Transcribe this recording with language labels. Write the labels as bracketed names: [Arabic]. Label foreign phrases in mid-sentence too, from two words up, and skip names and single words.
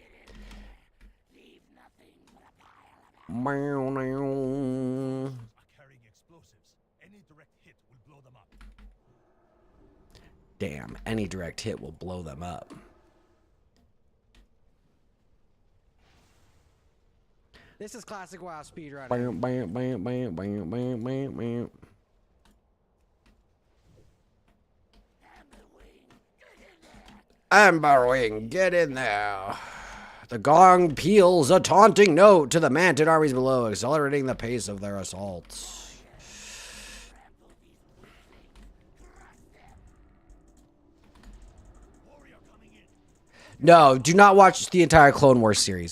[English] Carrying explosives. Any direct hit will blow them up. Damn, any direct hit will blow them up. This is classic WoW speedrunning. Bam, bam, bam, bam, bam, bam, bam, bam. Amberwing, get in there. The gong peals a taunting note to the Mantid armies below, accelerating the pace of their assaults. No, do not watch the entire Clone Wars series.